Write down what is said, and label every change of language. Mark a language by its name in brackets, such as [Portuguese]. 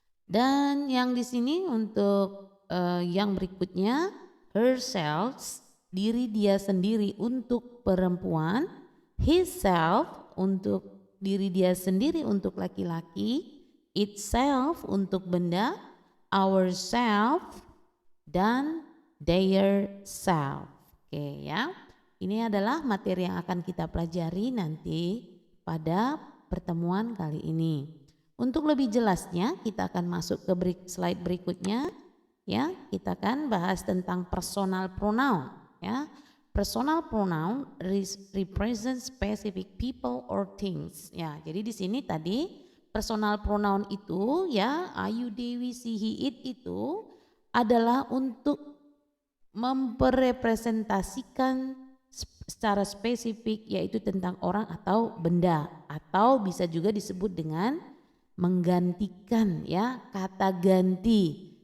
[Indonesian] Dan yang di sini untuk yang berikutnya herself, diri dia sendiri untuk perempuan, himself untuk diri dia sendiri untuk laki-laki, itself untuk benda, ourself dan their self. Oke ya. Ini adalah materi yang akan kita pelajari nanti pada pertemuan kali ini. Untuk lebih jelasnya kita akan masuk ke slide berikutnya. ya, kita akan bahas tentang personal pronoun, ya. [English] Personal pronoun represent specific people or things. [Indonesian] Ya, jadi di sini tadi personal pronoun itu ya Ayu, Dewi, si, he, it itu adalah untuk memrepresentasikan secara spesifik yaitu tentang orang atau benda, atau bisa juga disebut dengan menggantikan ya, kata ganti.